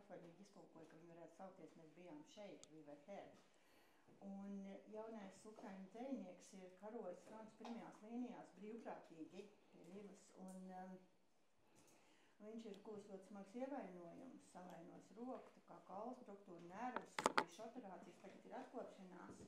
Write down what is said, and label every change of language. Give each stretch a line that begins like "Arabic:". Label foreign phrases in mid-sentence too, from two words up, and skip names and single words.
Latvian: brīnišķīgi iztulkoja, ka viņi varētu saukties, mēs bijām šeit,
English: we were here.
Latvian: Un jaunais ukraiņu dzejnieks ir karojis fronts pirmajās līnijās brīvprātīgi pie Rivas, un viņš ir kūs ļoti smags ievainojums, savainojis roku, tā kā kaula struktūra, nervus, bijuši operācijas, tagad ir atkopšanās.